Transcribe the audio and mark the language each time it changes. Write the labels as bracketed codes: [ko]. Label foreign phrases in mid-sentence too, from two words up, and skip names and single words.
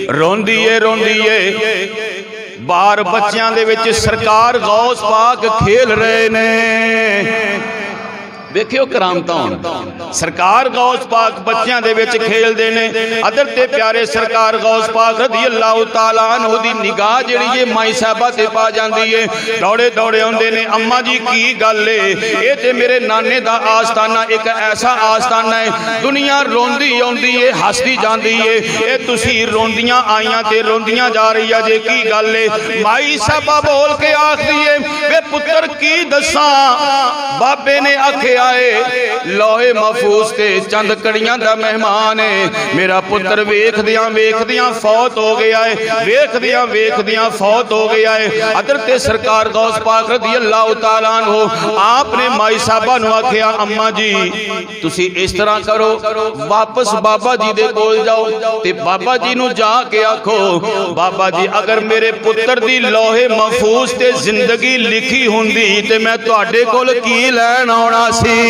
[pa] روندی ہے باہر بچیاں دے وچ سرکار غوث پاک کھیل رہے نے. دیکھیو کرامتاں سرکار غوث پاک بچیاں دے وچ کھیلدے نے. حضرت پیارے سرکار غوث پاک [ar] رضي الله تعالى عنه [pa] دی نگاہ جہڑی ہے مائی صاحبہ تے پا جاندی ہے. دوڑے دوڑے آؤندے نے، اماں جی کی گل ہے؟ اے تے میرے نانے دا آستانہ اک ایسا آستانہ ہے، دنیا روندی آؤندی ہے ہسدی جاندی ہے، اے تسی روندیاں آئیاں تے روندیاں جا رہی ہے جے، کی گل ہے? مائی صاحبہ بول کے آکھدی ہے، وے پتر کی دساں? بابے نے آکھے لوح محفوظ تے چند کڑیاں دا مہمان ہے، میرا پتر ویکھدیاں فوت ہو گیا ہے، ویکھدیاں فوت ہو گیا ہے. حضرت سرکار غوث پاک [ar] رضي الله تعالى عنه [pa] آپنے مائی صاحبہ نوں آکھیا، اماں جی تسی اس طرح کرو، واپس بابا جی دے کول جاؤ تے بابا جی نوں جا کے آکھو، بابا جی اگر میرے پتر دی لوح محفوظ تے زندگی لکھی ہوندی تے میں تہاڈے کول کی لین آؤنا سی.